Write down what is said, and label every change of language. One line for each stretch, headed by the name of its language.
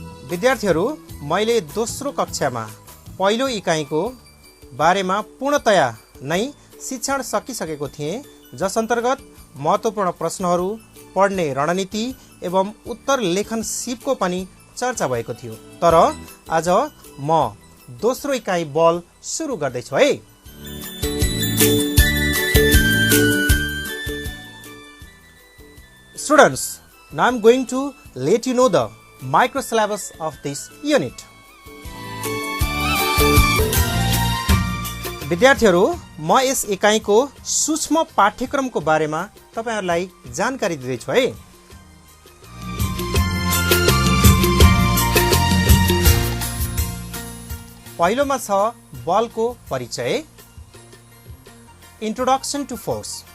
Nepali: विद्यार्थीहरू, मैले दोस्रो कक्षामा पहिलो इकाइको बारेमा पूर्णतया नै शिक्षण सकिसकेको थिएँ, जस अन्तर्गत महत्त्वपूर्ण प्रश्नहरू, पढ्ने रणनीति एवं उत्तर लेखन सिपको पनि चर्चा भएको थियो। तर आज म दोस्रो इकाइ बल सुरु गर्दैछु है।
English: Students, now I am going to let you know the micro syllabus of this unit.
Nepali: विद्यार्थीहरू, म यस इकाइको सूक्ष्म पाठ्यक्रमको बारेमा तपाईहरुलाई जानकारी दिँदैछु है। पहिलोमा छ बलको परिचय,
English: Introduction to force.